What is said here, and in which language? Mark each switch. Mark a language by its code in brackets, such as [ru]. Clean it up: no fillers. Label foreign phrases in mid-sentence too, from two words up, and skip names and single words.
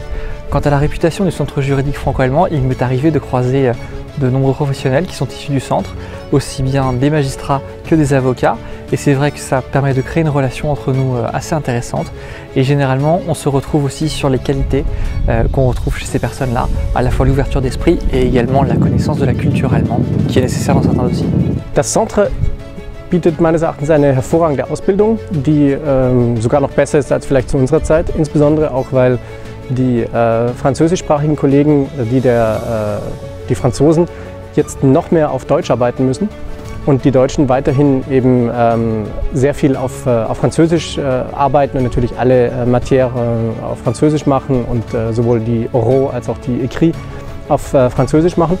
[fr] Quant à la réputation du centre juridique franco-allemand, il m'est arrivé de croiser de nombreux professionnels qui sont issus du centre, aussi bien des magistrats que des avocats. Et c'est vrai que ça permet de créer une relation entre nous assez intéressante. Et généralement, on se retrouve aussi sur les qualités qu'on retrouve chez ces personnes-là, à la fois l'ouverture d'esprit et également la connaissance de la culture allemande, qui est nécessaire dans certains dossiers. [de] Das Centre bietet meines Erachtens eine hervorragende Ausbildung, die sogar noch besser ist als vielleicht zu unserer Zeit, insbesondere auch, weil die französischsprachigen Kollegen, die Franzosen, jetzt noch mehr auf Deutsch arbeiten müssen und die Deutschen weiterhin eben sehr viel auf Französisch arbeiten und natürlich alle Matières auf Französisch machen und sowohl die Oraux als auch die Écrits auf Französisch machen.